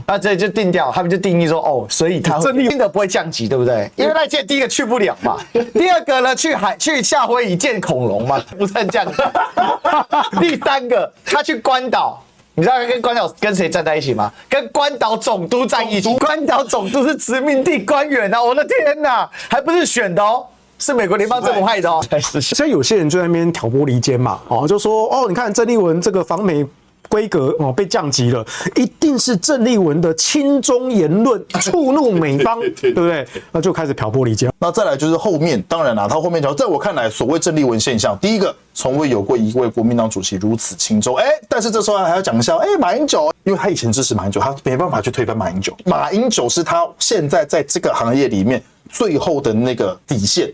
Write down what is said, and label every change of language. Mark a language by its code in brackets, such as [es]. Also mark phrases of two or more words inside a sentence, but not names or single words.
[zh] 那這就定調，他們就定義說哦，所以他真的不會降級，对不對？因為那屆第一個去不了嘛，第二個呢去夏威夷見恐龍嘛，不算降級。第三個他去關島，你知道跟關島跟誰站在一起嗎？跟關島總督在一起。關島總督是殖民地官員啊，我的天哪，還不是選的哦。是美国聯邦政府害的哦。現在有些人就在那邊挑撥離間嘛，就說哦，你看鄭麗文這個訪美規格被降級了，一定是鄭麗文的親中言論觸怒美方，對不對？那就開始挑撥離間。那再來就是後面，當然啦，他後面講，在我看來，所謂鄭麗文現象，第一個，從未有過一位國民黨主席如此親中，但是這時候還要講一下，馬英九，因為他以前支持馬英九，他沒辦法去推翻馬英九，馬英九是他現在在這個行業裡面最後的那個底線。